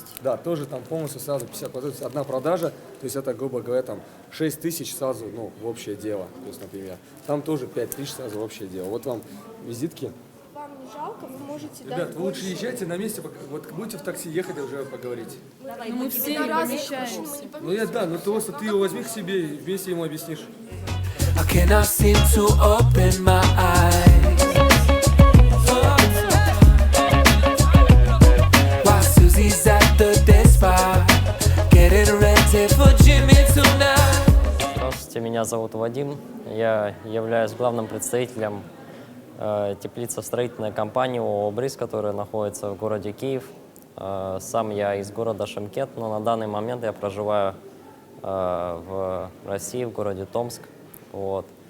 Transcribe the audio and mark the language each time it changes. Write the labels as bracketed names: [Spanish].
[Russian] Да, тоже там полностью сразу 50%, то есть одна продажа, то есть это, грубо говоря, там 6 тысяч сразу, ну, в общее дело, то есть, например. Там тоже 5 тысяч сразу в общее дело. Вот вам визитки. Вам не жалко, вы можете дать. Ребят, вы лучше езжайте на месте, вот будете в такси ехать и уже поговорить. Давай, мы все не помещаемся. Ну я да, ну просто ты его возьми к себе и вместе ему объяснишь. [English] I cannot seem to open my eyes. While Susie's at the dance bar, getting ready for Jimmy tonight. [Russian] Здравствуйте, меня зовут Вадим. Я являюсь главным представителем теплицостроительной компании ООО «Бриз», которая находится в городе Киев. Сам я из города Шымкент, но на данный момент я проживаю в России, в городе Томск. Вот.